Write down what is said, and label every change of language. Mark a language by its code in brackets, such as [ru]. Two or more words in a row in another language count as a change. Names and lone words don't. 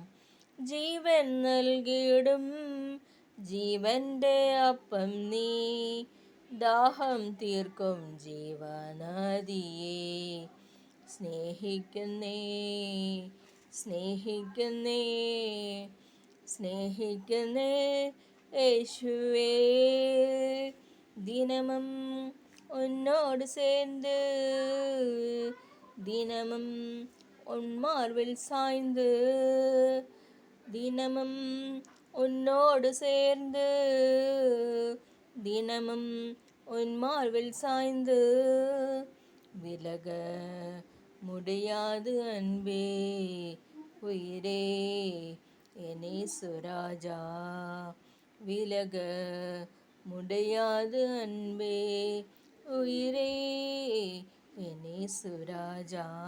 [ml] ജീവൻ നൽകിയിടും ജീവൻ്റെ അപ്പം നീ, ദാഹം തീർക്കും ജീവനദിയേ. സ്നേഹിക്കുന്നേ യേശുവേ, ദിനമും [ta] உன்னோடு சேர்ந்து, தினமும் உன் மார்பில் சாய்ந்து, தினமும் உன்னோடு சேர்ந்து, தினமும் உன் மார்பில் சாய்ந்து, விலக முடியாது அன்பே உயிரே എന്നേசுராஜா, விலக முடியாது அன்பே உயிரே എന്നേசுராஜா.